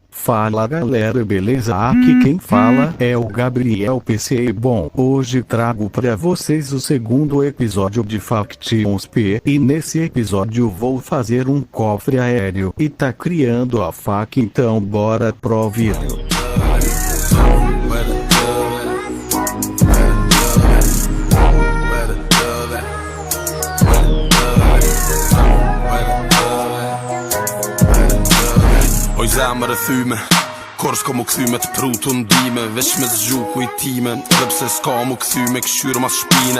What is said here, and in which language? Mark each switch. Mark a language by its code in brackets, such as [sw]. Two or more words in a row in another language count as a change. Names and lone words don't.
[pt] Fala galera, beleza? Aqui quem fala é o Gabriel PC. Bom, hoje trago para vocês o segundo episódio de Factions P e nesse episódio vou fazer um cofre aéreo e tá criando a faca, então bora pro vídeo. [sq] Oj zemër e thyme, kur s'ko mu këthy me të prutu ndime, veç me zgjuku i time, edhe pse s'ka mu këthy me këshyrë mas shpine.